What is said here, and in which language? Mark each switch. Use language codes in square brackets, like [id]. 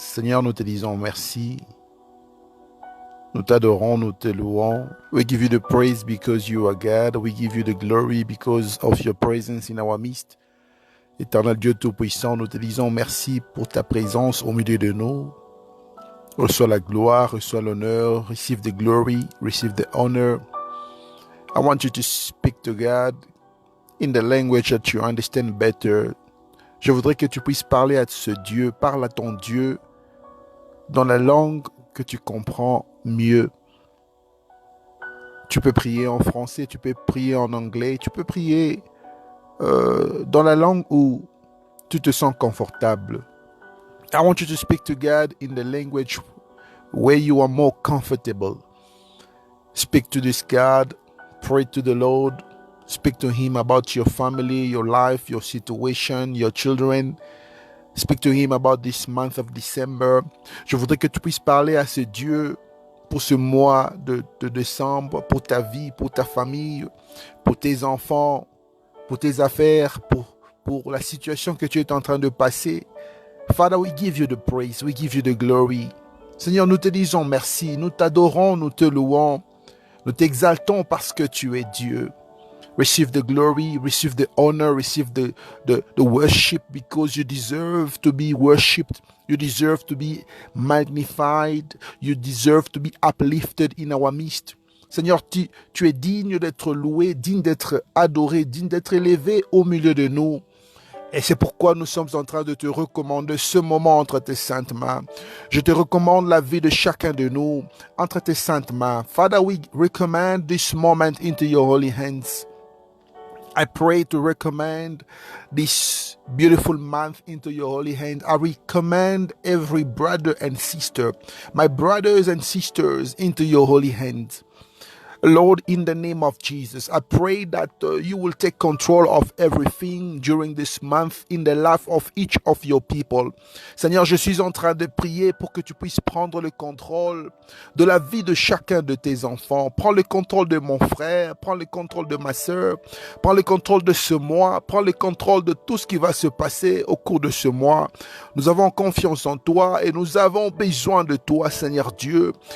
[fr] Seigneur, nous te disons merci. Nous t'adorons, nous te louons. [en] We give you the praise because you are God. We give you the glory because of your presence in our midst. [fr] Éternel Dieu Tout-Puissant, nous te disons merci pour ta présence au milieu de nous. Reçois la gloire, reçois l'honneur, [en] receive the glory, receive the honor. I want you to speak to God in the language that you understand better. [fr] Je voudrais que tu puisses parler à ce Dieu, parle à ton Dieu dans la langue que tu comprends mieux. Tu peux prier en français, tu peux prier en anglais, tu peux prier dans la langue où tu te sens confortable. [en] I want you to speak to God in the language where you are more comfortable. Speak to this God, pray to the Lord, speak to Him about your family, your life, your situation, your children. Speak to Him about this month of December. [fr] Je voudrais que tu puisses parler à ce Dieu pour ce mois de décembre, pour ta vie, pour ta famille, pour tes enfants, pour tes affaires, pour la situation que tu es en train de passer. [en] Father, we give you the praise, we give you the glory. [fr] Seigneur, nous te disons merci, nous t'adorons, nous te louons, nous t'exaltons parce que tu es Dieu. [en] Receive the glory, receive the honor, receive the worship because you deserve to be worshipped. You deserve to be magnified. You deserve to be uplifted in our midst. [fr] Seigneur, tu es digne d'être loué, digne d'être adoré, digne d'être élevé au milieu de nous. Et c'est pourquoi nous sommes en train de te recommander ce moment entre tes saintes mains. Je te recommande la vie de chacun de nous entre tes saintes mains. [en] Father, we recommend this moment into your holy hands. I pray to recommend this beautiful month into your holy hands. I recommend every brother and sister, my brothers and sisters, into your holy hands. Lord, in the name of Jesus, I pray that you will take control of everything during this month in the life of each of your people. [fr] Seigneur, je suis en train de prier pour que tu puisses prendre le contrôle de la vie de chacun de tes enfants. Prends le contrôle de mon frère, prends le contrôle de ma sœur, prends le contrôle de ce mois, prends le contrôle de tout ce qui va se passer au cours de ce mois. Nous avons confiance en toi et nous avons besoin de toi, Seigneur Dieu.